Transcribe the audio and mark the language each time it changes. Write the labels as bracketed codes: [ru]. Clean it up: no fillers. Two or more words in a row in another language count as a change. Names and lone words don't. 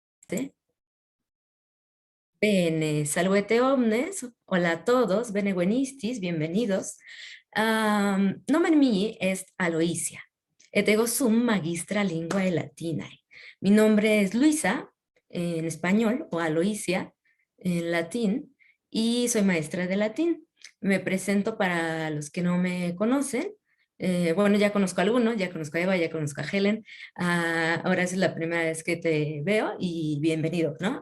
[la] Bene, salvete omnes, [es] hola a todos, [la] bene buenistis, bienvenidos. Nomen mi est Aloisia, et ego sum magistra linguae latinae. [es] Mi nombre es Luisa, en español, o Aloisia, en latín, y soy maestra de latín. Me presento para los que no me conocen. Bueno, ya conozco a algunos, ya conozco a Eva, ya conozco a Helen. Ahora es la primera vez que te veo y bienvenido, ¿no?